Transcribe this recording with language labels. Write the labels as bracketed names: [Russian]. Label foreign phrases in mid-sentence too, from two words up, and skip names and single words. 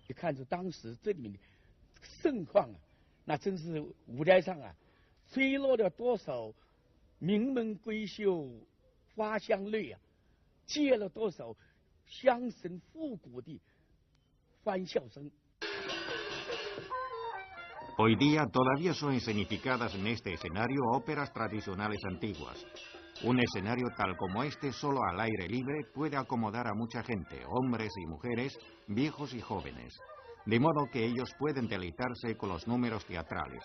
[Chinese] 你看出当时这里面的盛况啊，那真是舞台上啊，吹落了多少名门闺秀花香泪啊，借了多少乡神复古的欢笑声。 [Spanish] Hoy día todavía son escenificadas en este escenario óperas tradicionales antiguas. Un escenario tal como este, solo al aire libre, puede acomodar a mucha gente, hombres y mujeres, viejos y jóvenes, de modo que ellos pueden deleitarse con los números teatrales.